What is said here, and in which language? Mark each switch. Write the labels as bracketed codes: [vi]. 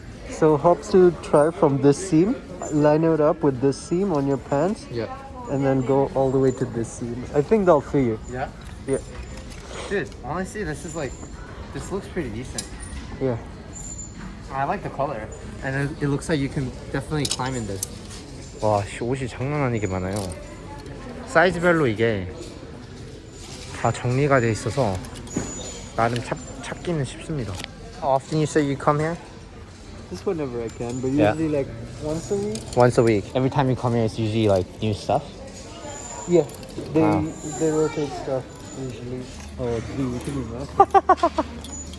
[en] So helps to try from this seam, line it up with this seam on your pants, Yeah. and then go all the way to this seam. I think they'll fit you. Yeah. Yeah. Dude, honestly, this looks pretty decent. Yeah. I like the color, and it looks like you can definitely climb in this. [ko] 와, 씨, 옷이 장난 아니게 많아요. 사이즈별로 이게 다 정리가 돼 있어서 나름 찾기는 쉽습니다. [en] How often you say you come here? Just whenever I can, but Yeah. usually like once a week. Once a week. Every time you come here, it's usually like new stuff. Yeah. They Wow. they rotate stuff usually. Oh, you can imagine.